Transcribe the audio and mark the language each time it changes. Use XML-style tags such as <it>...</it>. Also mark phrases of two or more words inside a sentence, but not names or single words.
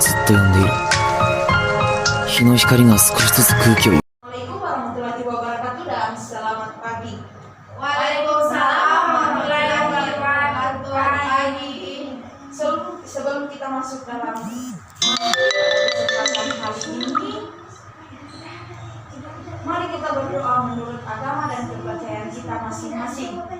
<ja>と呼んでいる。日の光が少しずつ空気を</ja> <ar>السلام عليكم ورحمة الله وبركاته</ar> <id>dan selamat pagi.</id> <ar>وعليكم السلام ورحمة الله وبركاته.</ar> <id>Sebelum kita masuk dalam kesempatan kali ini, mari kita berdoa menurut agama dan kepercayaan kita masing-masing.</id>